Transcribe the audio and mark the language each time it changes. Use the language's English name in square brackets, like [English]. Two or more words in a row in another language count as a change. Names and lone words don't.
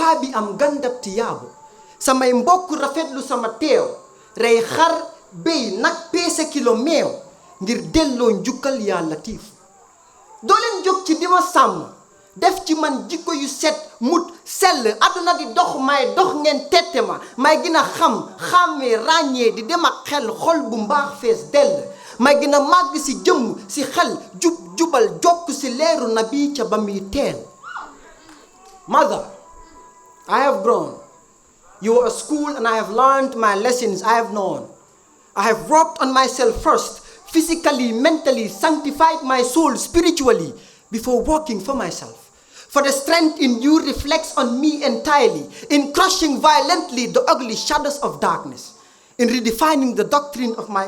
[Wolof] paa bi am gandab ti yaabu samay mbokk rafetlu sama teew rey xar béy nag peese kilo meew ngir delloo njukkal yaa latiif doo leen jóg ci di ma sàmm def ci man jikko yu set mut sell àdduna di dox may dox ngeen tette ma may gën a xam xàmmee ràññee di dem ak xel xol bu mbaax fees dell may gën a màgg si jëmm si xel jubal jokk si leeru nabi ca ba muy teel. [English] Mother, I have grown. You are a school and I have learned my lessons I have known. I have worked on myself first, physically, mentally, sanctified my soul spiritually before working for myself. For the strength in you reflects on me entirely, in crushing violently the ugly shadows of darkness, in redefining the doctrine of my